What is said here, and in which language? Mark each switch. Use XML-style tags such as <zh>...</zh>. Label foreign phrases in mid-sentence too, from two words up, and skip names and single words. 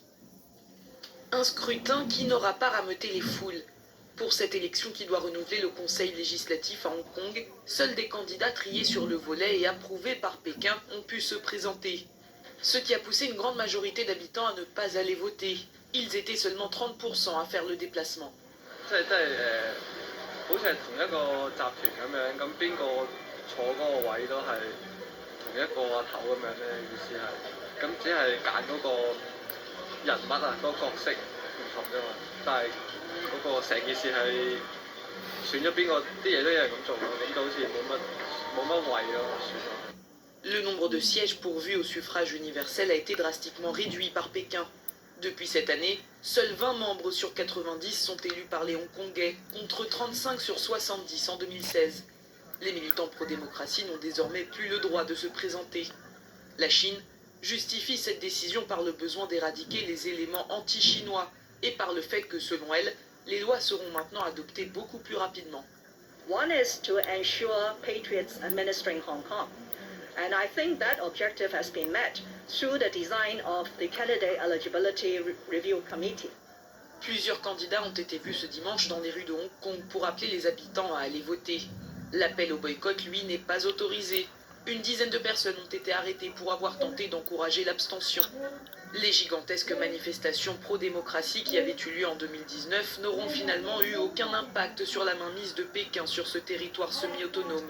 <fr>Un scrutin qui n'aura pas rameuté les foules. Pour cette élection qui doit renouveler le conseil législatif à Hong Kong, seuls des candidats triés sur le volet et approuvés par Pékin ont pu se présenter. Ce qui a poussé une grande majorité d'habitants à ne pas aller voter. Ils étaient seulement 30% à faire le déplacement.</fr> <yue>好似係同一個集團咁樣，咁邊個坐嗰個位都係同一個阿頭咁樣咧，意思係，咁只係揀嗰個人物啊，嗰個角色唔同啫嘛，但係嗰個成件事係選咗邊個，啲嘢都有人咁做咯，咁就好似冇乜位咯，選咗。</yue> <fr>Le nombre de sièges pourvus au suffrage universel a été drastiquement réduit par Pékin. Depuis cette année, seuls 20 membres sur 90 sont élus par les Hongkongais, contre 35 sur 70 en 2016. Les militants pro-démocratie n'ont désormais plus le droit de se présenter. La Chine justifie cette décision par le besoin d'éradiquer les éléments anti-chinois et par le fait que, selon elle, les lois seront maintenant adoptées beaucoup plus rapidement.</fr> <en>One is to ensure patriots administering Hong Kong. And I think that objective has been met through the design of the Candidate Eligibility Review Committee.</en> <fr>Plusieurs candidats ont été vus ce dimanche dans les rues de Hong Kong pour appeler les habitants à aller voter. L'appel au boycott, lui, n'est pas autorisé. Une dizaine de personnes ont été arrêtées pour avoir tenté d'encourager l'abstention. Les gigantesques manifestations pro-démocratie qui avaient eu lieu en 2019 n'auront finalement eu aucun impact sur la mainmise de Pékin sur ce territoire semi-autonome.</fr>